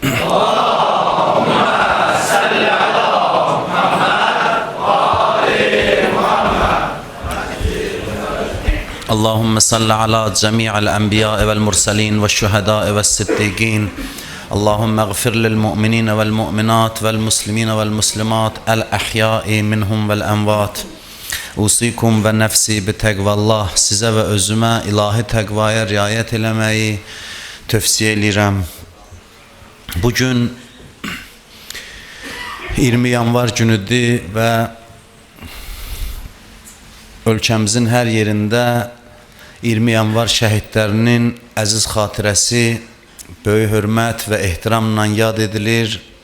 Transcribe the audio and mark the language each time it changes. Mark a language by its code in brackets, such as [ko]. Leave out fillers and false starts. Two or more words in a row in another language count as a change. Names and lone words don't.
[ar] اللهم صل على جميع الأنبياء والمرسلين والشهداء والصديقين. اللهم اغفر للمؤمنين والمؤمنات والمسلمين والمسلمات الأحياء منهم والأموات. أوصيكم ونفسي بتقوى الله. [az] Sizə və özümə ilahi təqvaya riayət eləməyi tövsiyə edirəm. Bugün 20 yanvar günüdür və ölkəmizin hər yerində 20 yanvar şəhidlərinin əziz xatirəsi böyük hörmət və ehtiramla yad edilir.